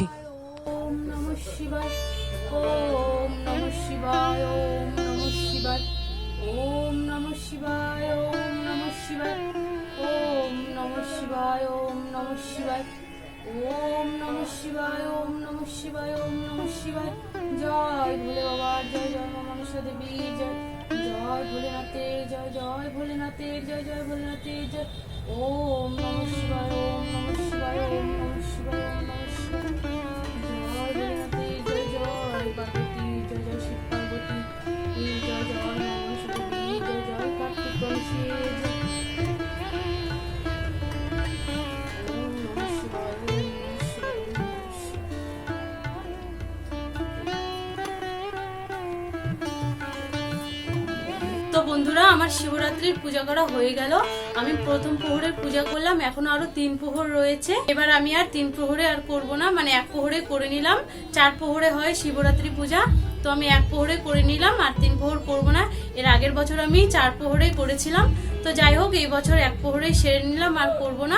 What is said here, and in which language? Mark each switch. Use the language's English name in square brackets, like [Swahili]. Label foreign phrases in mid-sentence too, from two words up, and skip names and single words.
[Sanskrit] ওম নমঃ শিবায়, ওম নমঃ শিবায়, ওম নমঃ শিবায়, ওম নমঃ শিবায়, ওম নমঃ শিবায়, ওম নমঃ শিবায়, ওম নমঃ শিবায়, ওম নমঃ শিবায়, ওম নমঃ শিবায়, ওম নমঃ শিবায়। [Bangla] জয় ভোলে বাবার জয়, জয় মা মনসা দেবীর জয়, জয় ভোলেনাথের জয়, জয় ভোলেনাথের জয়, জয় ভোলেনাথের জয়। [Sanskrit] ওম নমঃ শিবায়, ওম নমঃ শিবায়, ওম নমঃ শিবায়, ওম নমঃ শিবায়। [Bangla] জয় ভোলেনাথের জয়, জয় পার্বতীর জয়, জয় শিব পার্বতীর জয়, জয় মা মনসা দেবীর জয়, জয় কার্তিক গণেশের জয়। [Sanskrit] ওম নমঃ শিবায়, ওম নমঃ শিবায়, ওম নমঃ শিবায়। [Bangla] তো বন্ধুরা, আমার শিবরাত্রির পূজা করা হয়ে গেল। আমি প্রথম প্রহরের পূজা করলাম, এখনো আরো 3 প্রহর রয়েছে। এবার আমি আর 3 প্রহরে আর করব না, মানে 1 প্রহরে করে নিলাম। 4 প্রহরে হয় শিবরাত্রি পূজা, তো আমি 1 প্রহরে করে নিলাম, আর 3 প্রহর করব না। এর আগের বছর আমি 4 প্রহরেই করেছিলাম, তো যাই হোক এই বছর 1 প্রহরেই সেরে নিলাম, আর করব না।